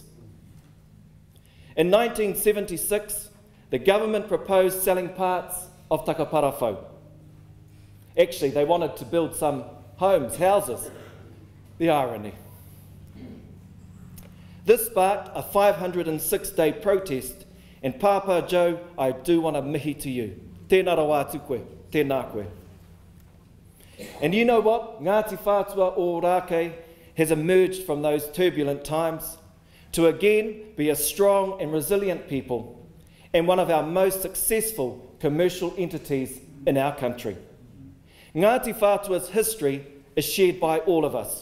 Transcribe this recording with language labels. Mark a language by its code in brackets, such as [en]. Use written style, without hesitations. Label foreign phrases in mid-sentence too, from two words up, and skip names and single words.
[en] In 1976, the government proposed selling parts of Takaparawhau. Actually, they wanted to build some houses. The irony. This sparked a 506-day protest, and Papa Joe, I do want to mihi to you. [mi] Tēnā rawa atu koe, tēnā koe. [en] And you know what? Ngāti Whātua Ōrākei has emerged from those turbulent times to again be a strong and resilient people and one of our most successful commercial entities in our country. Ngāti Whātua's history is shared by all of us.